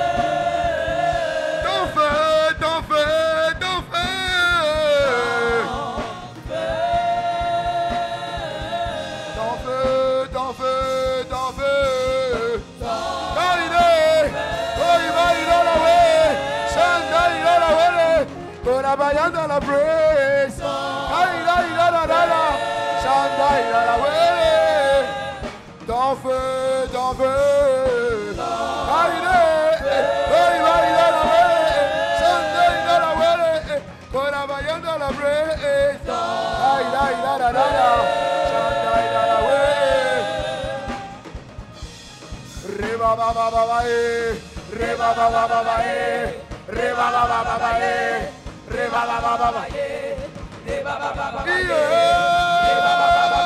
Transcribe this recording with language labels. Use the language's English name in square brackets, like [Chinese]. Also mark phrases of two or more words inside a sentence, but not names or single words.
[French] Ton feu, ton feu, ton feu. Ton feu, ton feu, ton feu. Validé. Validé [English] la way. Shanda la way. Korabayanda la praise. [French] Validé la. Shanda la way. Ton feu, ton feu. Validé. Validé [English] la way. Shanda la way. Korabayanda la praise. [French] Validé la. Shanda la way. Reba ba ba ba ba reba ba ba ba ba reba ba ba ba ba reba ba ba ba ba Reba ba ba ba ba reba ba ba ba ba